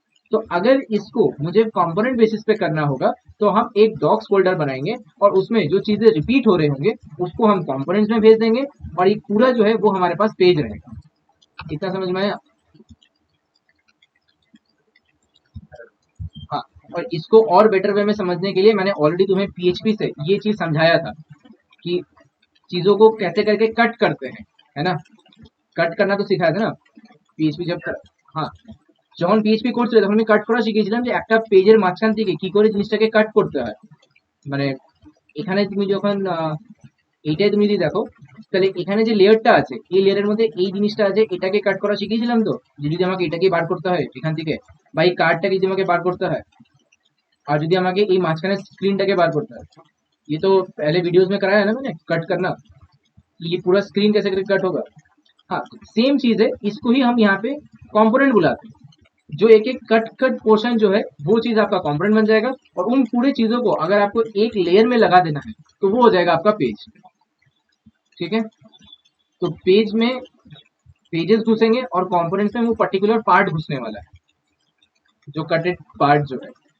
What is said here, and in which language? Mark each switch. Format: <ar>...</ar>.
<hi>तो अगर इसको मुझे कंपोनेंट बेसिस पे करना होगा तो हम एक डॉक्स फोल्डर बनाएंगे और उसमें जो चीजें रिपीट हो रहे होंगे उसको हम कंपोनेंट्स में भेज देंगे और एक पूरा जो है वो हमारे पास पेज रहेगा। इतना समझ में आया? हाँ, और इसको और बेटर वे में समझने के लिए मैंने ऑलरेडी तुम्हें पीएचपी से ये चीज समझाया था कि चीजों को कैसे करके कट करते हैं, है ना? कट करना तो सिखाया था ना পিএইচপি जब हाँ,</hi> <bn>যখন পিএইচপি করছিলে তখন আমি কাট করা শিখিয়েছিলাম যে একটা পেজের মাঝখান থেকে কি করে জিনিসটাকে কাট করতে হয়। মানে এখানে তুমি যখন এইটাই তুমি যদি দেখো তাহলে এখানে যে লেয়ারটা আছে এই লেয়ারের মধ্যে এই জিনিসটা আছে, এটাকে কাট করা শিখিয়েছিলাম তো, যে যদি আমাকে এটাকে বার করতে হয় এখান থেকে বা এই কার্ডটাকে যদি আমাকে বার করতে হয় और যদি আমাকে এই মাঝখানে স্ক্রিনটাকে বার করতে হয়,</bn> <hi>ये तो पहले वीडियोस में कराया है ना मैंने कट करना, ये पूरा स्क्रीन कैसे करके कट होगा। हाँ, सेम चीज है, इसको ही हम यहाँ पे कंपोनेंट बुलाते हैं। जो एक एक कट कट पोर्शन जो है वो चीज आपका कंपोनेंट बन जाएगा और उन पूरे चीजों को अगर आपको एक लेयर में लगा देना है तो वो हो जाएगा आपका पेज। ठीक है, तो पेज में पेजेस घुसेंगे और कंपोनेंट्स में वो पर्टिकुलर पार्ट घुसने वाला है, जो कटेड पार्ट जो है।</hi>